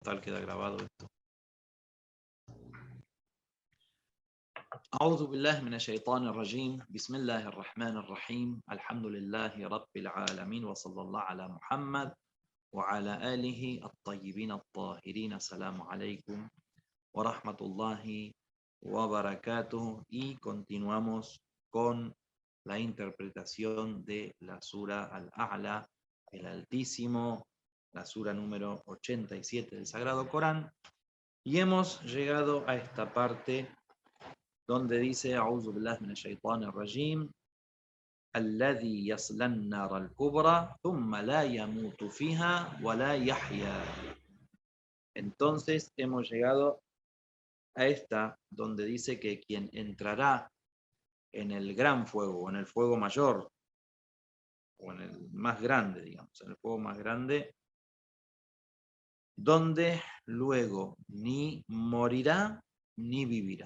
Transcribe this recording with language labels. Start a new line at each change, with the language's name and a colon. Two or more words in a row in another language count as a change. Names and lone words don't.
Spanish: Tal queda grabado esto.
Arabic: أعوذ بالله من الشيطان الرجيم بسم الله الرحمن الرحيم الحمد لله رب العالمين وصلى الله على محمد وعلى آله الطيبين الطاهرين السلام عليكم ورحمة الله وbarakatuh.
Spanish: Y continuamos con la interpretación de la Sura Al-A'la, el Altísimo, la Sura número 87 del Sagrado Corán. Y hemos llegado a esta parte donde dice
Arabic: أعوذ بالله من الشيطان الرجيم الذي يصلى النار الكبرى ثم لا يموت فيها ولا يحيى.
Spanish: Entonces hemos llegado a esta donde dice que quien entrará en el gran fuego o en el fuego mayor o en el más grande, digamos, en el fuego más grande, donde luego ni morirá ni vivirá.